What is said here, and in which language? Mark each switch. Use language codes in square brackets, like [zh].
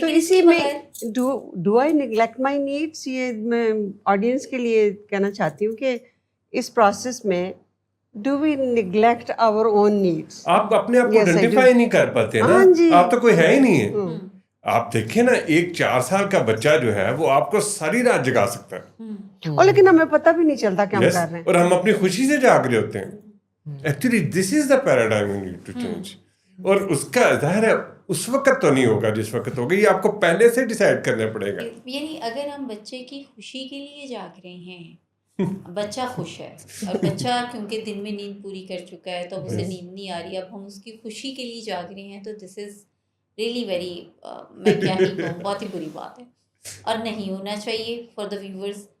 [ur] تو اسی میں [en] do I neglect my needs, [ur] یہ میں آڈینس کے لیے کہنا چاہتی ہوں کہ اس پروسیس میں [en] Do we neglect our own needs. [ur] آپ اپنے آپ کو آئیڈینٹیفائی نہیں کر پاتے نا، آپ تو کوئی ہے ہی نہیں ہے. آپ دیکھیں نا، ایک 4 سال کا بچہ جو ہے وہ آپ کو ساری رات جگا سکتا ہے، اور لیکن ہمیں پتہ بھی نہیں چلتا کہ ہم کر رہے ہیں، اور ہم اپنی خوشی سے جاگ رہے ہوتے ہیں. [en] Actually this is the paradigm you need to change. [ur] اور اس کا ظاہر ہے اس وقت تو نہیں ہوگا جس وقت ہوگا، یہ آپ کو پہلے سے ڈیسائیڈ کرنا پڑے گا. یعنی اگر ہم بچے کی خوشی کے لیے جاگ رہے ہیں، بچہ خوش ہے اور بچہ کیونکہ دن میں نیند پوری کر چکا ہے تو اب اسے نیند نہیں آ رہی، اب ہم اس کی خوشی کے لیے جاگ رہے ہیں، تو [en] this is really very, [ur] میں کیا ہی کہوں، بہت ہی بری بات ہے اور نہیں ہونا چاہیے [en] For the viewers.